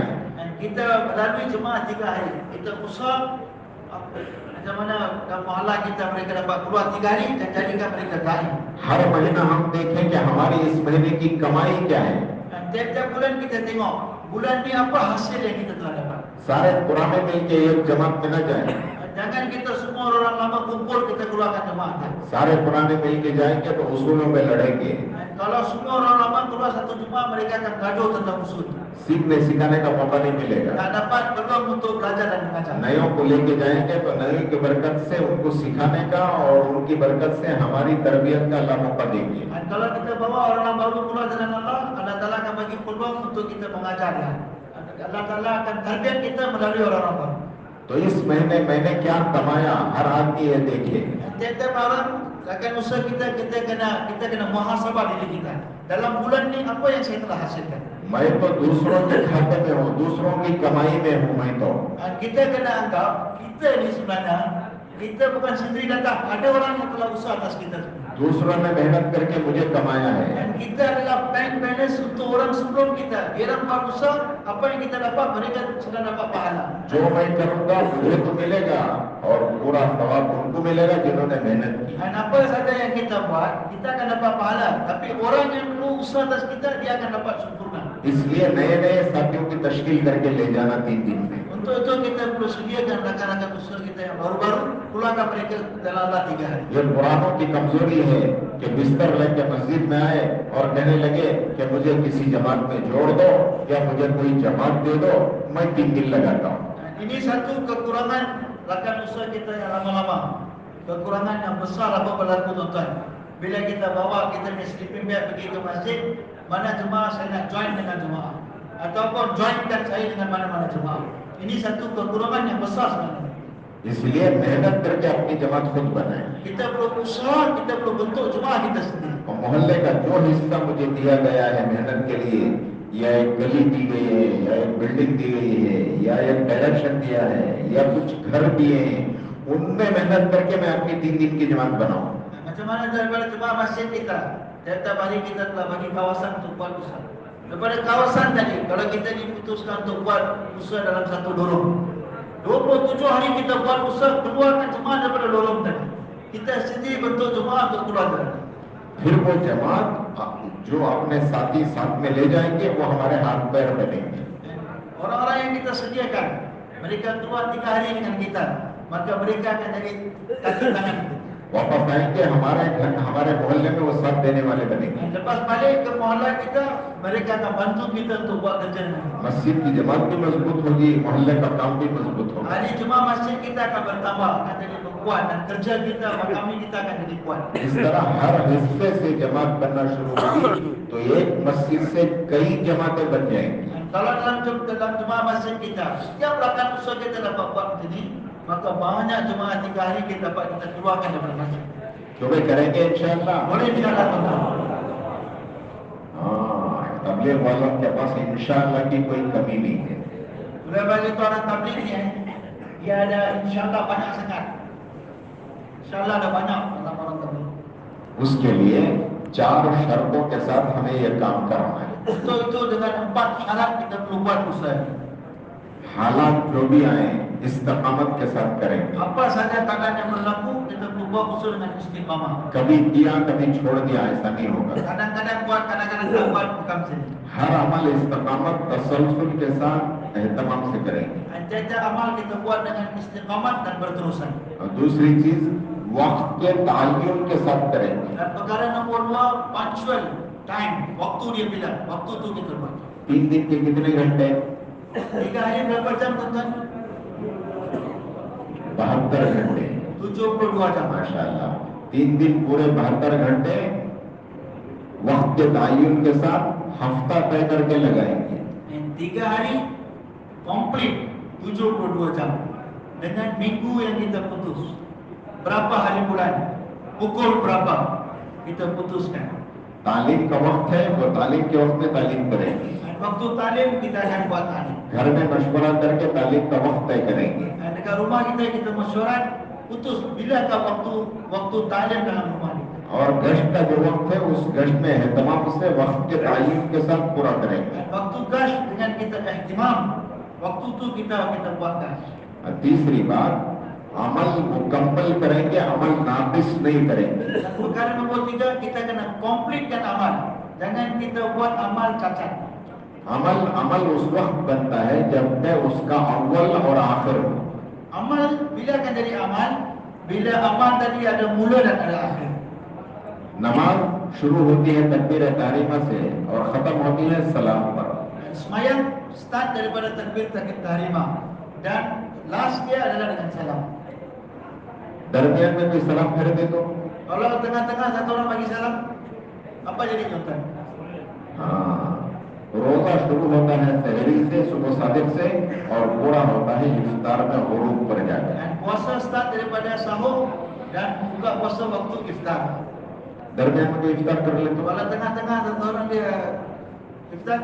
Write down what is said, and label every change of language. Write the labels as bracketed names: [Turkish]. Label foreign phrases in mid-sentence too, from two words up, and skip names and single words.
[Malay] Dan kita melalui jemaah 3 hari, kita usaha macam mana mahalla kita mereka dapat keluar 3 hari dan jadikan mereka dai. [Hindi] हर महीना हम देखें कि हमारी इस महीने की कमाई क्या है। [Malay] Dan tiap-tiap bulan kita tengok bulan ni apa hasil yang kita telah dapat. [Hindi] सारे पुराने मिल के एक जमात में न जाए, [Malay] Jangan kita semua orang lama kumpul kita keluarkan jemaah. [Hindi] सारे पुराने मिल के जाएंगे तो उसूलों में लड़ेंगे। [Malay] Kalau semua orang lama keluar satu jemaah mereka akan gaduh tentang usul. [Hindi] सीखने सिखाने का मौका नहीं मिलेगा। [Malay] Tak dapat peluang untuk belajar dan mengajar. [Hindi] नयों को लेके जाएंगे तो नयों की बरकत से उनको सिखाने का और उनकी बरकत से हमारी तरबियत का अल्लाह मौका देंगे। [Malay] Dan kalau kita bawa orang baru keluar dengan Allah Taala akan bagi peluang untuk kita mengajarnya. Allah Taala akan tarbiat kita melalui orang-orang baru. [Hindi] तो इस महीने मैंने क्या कमाया, हर आदमी ये देखे। [Malay] Tiap-tiap orang akan usaha kita kena muhasabah diri kita. Dalam bulan ni apa yang saya telah hasilkan. [Hindi] मैं तो दूसरों के खाते में हूँ, दूसरों की कमाई में हूँ मैं तो। [Malay] Dan kita kena anggap kita ni sebenarnya kita bukan sendiri datang, ada orang yang telah usaha atas kita. [Hindi] दूसरों ने मेहनत करके मुझे कमाया है। [Malay] Dan kita adalah [English] bank balance [Malay] untuk orang sebelum kita. Dia orang buat usaha, apa yang kita dapat mereka sudah dapat pahala. [Hindi] जो मैं करूँगा मुझे तो मिलेगा और पूरा सवाब उनको मिलेगा जिन्होंने मेहनत की। [Malay] Dan apa saja yang kita buat, kita akan dapat pahala. Tapi orang yang perlu usaha atas kita, dia akan dapat sempurna. [Hindi] इसलिए नए नए साथियों की तश्कील करके ले जाना 3 दिन में। [Malay] Untuk itu kita perlu sediakan rakan-rakan usaha kita yang baru-baru, keluarkan mereka dalam 3 hari. [Hindi] ये पुरानों की कमजोरी है कि बिस्तर लेके मस्जिद में आए और कहने लगे कि मुझे किसी जमात में जोड़ दो या मुझे कोई जमात दे दो, मैं 3 दिन लगाता हूँ। [Malay] Ini satu kekurangan rakan usaha kita yang lama-lama. Kekurangan yang besar apa berlaku tuan-tuan. Bila kita bawa kita punya [English] sleeping bag [Malay] pergi ke masjid, mana jemaah saya nak join dengan jemaah. Ataupun joinkan saya dengan mana-mana jemaah. Ini satu kekurangan yang besar sebenarnya. [Hindi] इसलिए मेहनत करके अपनी जमात खुद बनाए। [Malay] Kita perlu usaha, kita perlu bentuk jemaah kita sendiri. [Hindi] और मोहल्ले का जो हिस्सा मुझे दिया गया है मेहनत के लिए, या एक गली दी गई है, या एक बिल्डिंग दी गई है, या एक डायरेक्शन दिया है, या कुछ घर दिए हैं, उनमें मेहनत करके मैं अपनी 3 दिन की जमात बनाऊं। [Malay] Macam mana daripada jemaah masjid kita, tiap-tiap hari kita telah bagi kawasan untuk buat usaha. Daripada kawasan tadi, kalau kita diputuskan untuk buat usaha dalam satu lorong, 27 hari kita buat usaha keluarkan jemaah daripada lorong tadi. Kita sendiri bentuk jemaah untuk keluar dari. [Hindi] फिर वो जमात जो अपने साथी साथ में ले जाएंगे वो हमारे हाथ पैर बनेंगे। [Malay] Orang-orang yang kita sediakan, mereka keluar 3 hari dengan kita, maka mereka akan jadi kaki tangan kita. [Hindi] वापस आएंगे हमारे घर, हमारे मोहल्ले में वो साथ देने वाले बनेंगे। [Malay] Lepas balik ke mohalla kita, mereka akan bantu kita untuk buat kerja dengan kita. [Hindi] मस्जिद की जमात भी मजबूत होगी, मोहल्ले का काम भी मजबूत होगा। [Malay] Hari jemaah masjid kita akan bertambah, akan jadi kuat, dan kerja kita, kami kita akan jadi kuat. [Hindi] इस तरह हर हिस्से से जमात बनना शुरू होगी तो एक मस्जिद से कई जमातें बन जाएंगी। [Malay] Dan kalau dalam jemaah masjid kita, setiap rakan usaha kita dapat buat macam ini, maka banyak jemaah 3 hari kita dapat kita keluarkan daripada masjid. [Hindi] क्यों भाई करेंगे इंशाअल्लाह। [Malay] Boleh insyaAllah tuan-tuan. [Hindi] तबलीग वालों के पास इंशाअल्लाह की कोई कमी नहीं है। [Malay] Sudah bagi tu orang tabligh ni, dia ada insyaAllah banyak sangat. InsyaAllah ada banyak orang tabligh. [Hindi] उसके लिए 4 शर्तों के साथ हमें यह काम करना है। [Malay] Untuk itu dengan 4 syarat kita perlu buat usaha. [Hindi] हालात जो भी आए इस्तिकामत के साथ करेंगे। [Malay] Apa saja keadaan yang berlaku, kita perlu buat usaha dengan istiqamah. [Hindi] कभी किया कभी छोड़ दिया ऐसा नहीं होगा। [Malay] Kadang-kadang buat, kadang-kadang tak buat, bukan sini. [Hindi] हर अमल इस्तिकामत तसलसल के साथ एहतमाम से करेंगे। [Malay] Tiap-tiap amal kita buat dengan istiqamat dan berterusan. [Hindi] और दूसरी चीज वक्त के ताय्युन के साथ करेंगे। [Malay] Dan perkara nombor 2, [English] punctual time, [Malay] waktu dia bilang, waktu tu kita buat. [Hindi] 3 दिन के कितने घंटे? [Malay] 3 hari berapa jam tuan-tuan? [Hindi] 72 घंटे। [Malay] 72 jam. [Hindi] माशाअल्लाह 3 दिन पूरे 72 घंटे वक्त के ताय्युन के साथ हफ्ता तय करके लगाएंगे। [Malay] 3 hari komplit 72 jam dengan minggu yang kita putus. Berapa hari bulan, pukul berapa kita putuskan. [Hindi] तालीम का वक्त है, वो तालीम के वक्त में तालीम करेंगे। [Malay] Waktu talim kita akan buat talim. [Hindi] घर में मशवरा करके तालीम का वक्त तय करेंगे। [Malay] Dekat rumah kita mesyuarat putus bilakah waktu talim dalam rumah kita. [Hindi] और गश्त का जो वक्त है उस गश्त में एहतमाम से वक्त के तालीम के साथ पूरा करेंगे। [Malay] Waktu gas dengan kita ihtimam, waktu tu kita buat gas. [Hindi] और तीसरी बात अमल मुकम्मल करेंगे, अमल नाकिस नहीं करेंगे। [Malay] Dan perkara nombor 3, kita kena komplitkan amal. Jangan kita buat amal cacat. [Hindi] अमल उस वक्त बनता है जब तक उसका अव्वल और आखिर हो। [Malay] Amal bila akan jadi amal, bila amal tadi ada mula dan ada akhir. [Hindi] नमाज शुरू होती है तकबीर तहरीमा से और खत्म होती है सलाम पर। [Malay] Semayang start daripada takbir tahrimah dan last dia adalah dengan salam. [Hindi] दरमियान में कोई सलाम फेर दे तो [Malay] Kalau tengah-tengah satu orang bagi salam, apa jadi contoh? [Hindi] हाँ, रोजा शुरू होता है सहरी से, सुबह सादिक से और पूरा होता है इफ्तार में गुरूब पर जाकर। [Malay] Dan puasa start daripada sahur dan buka puasa waktu iftar. [Hindi] दरमियान में कोई इफ्तार कर ले तो [Malay] Kalau tengah-tengah satu orang dia iftar,